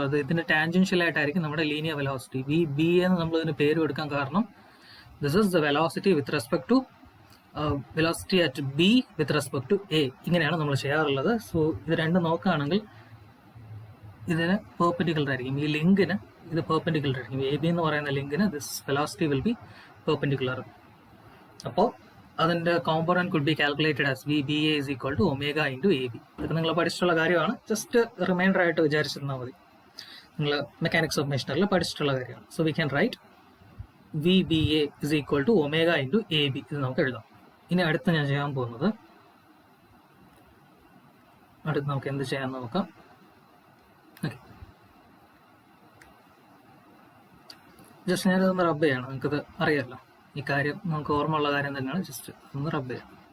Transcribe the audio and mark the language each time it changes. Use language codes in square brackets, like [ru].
[ml] അത് ഇതിൻ്റെ ടാൻജൻഷ്യലായിട്ടായിരിക്കും നമ്മുടെ ലീനിയർ വെലോസിറ്റി. ബി എന്ന് നമ്മൾ ഇതിന് പേര് കൊടുക്കാൻ കാരണം [en] This is the velocity with respect to velocity at B with respect to A. [ml] ഇങ്ങനെയാണ് നമ്മൾ ചെയ്യാറുള്ളത്. സോ ഇത് രണ്ടും നോക്കുകയാണെങ്കിൽ ഇതിന് പെർപെൻഡിക്കുലർ ആയിരിക്കും. ഈ ലിങ്കിന് ഇത് പെർപെൻഡിക്കുലർ ആയിരിക്കും. എ ബി എന്ന് പറയുന്ന ലിങ്കിന് [en] This velocity will be perpendicular. [ml] അപ്പോൾ [en] അതിൻ്റെ component could be calculated as VBA is equal to omega into AB. [ml] ഇതൊക്കെ നിങ്ങൾ പഠിച്ചിട്ടുള്ള കാര്യമാണ്. ജസ്റ്റ് റിമൈൻഡർ ആയിട്ട് വിചാരിച്ചിരുന്നാൽ മതി. നിങ്ങൾ മെക്കാനിക്സ് ഓഫ് മെഷീനറിൽ പഠിച്ചിട്ടുള്ള കാര്യമാണ്. [en] So we can write VBA is equal to omega into AB. [ml] ഇത് നമുക്ക് എഴുതാം. ഇനി അടുത്ത് ഞാൻ ചെയ്യാൻ പോകുന്നത്, അടുത്ത് നമുക്ക് എന്ത് ചെയ്യാമെന്ന് നോക്കാം. ഓക്കെ, ജസ്റ്റ് ഞാനിതൊന്ന് റബ്ബ് ചെയ്യണം. നിങ്ങൾക്കത് അറിയാമല്ലോ, ഈ കാര്യം നമുക്ക് ഓർമ്മ ഉള്ള കാര്യം തന്നെയാണ്. ജസ്റ്റ് ഒന്ന് റബ്ബ് ചെയ്യാം.